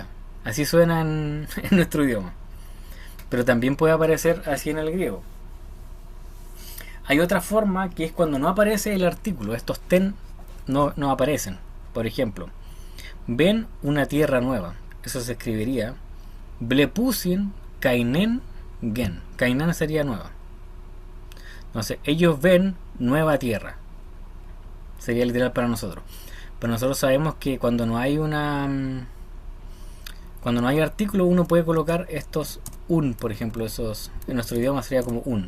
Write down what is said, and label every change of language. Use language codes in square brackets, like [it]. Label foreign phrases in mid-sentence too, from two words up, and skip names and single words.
[es] Así suena en nuestro idioma. Pero también puede aparecer así en el griego. Hay otra forma que es cuando no aparece el artículo. Estos ten no aparecen. Por ejemplo, ven una tierra nueva. Eso se escribiría [el] βλέπουσιν καινὴν γῆν. [es] Kainen sería nueva. Entonces, ellos ven nueva tierra. Sería literal para nosotros. Pero nosotros sabemos que cuando no hay artículo, uno puede colocar estos un, por ejemplo, esos en nuestro idioma sería como un.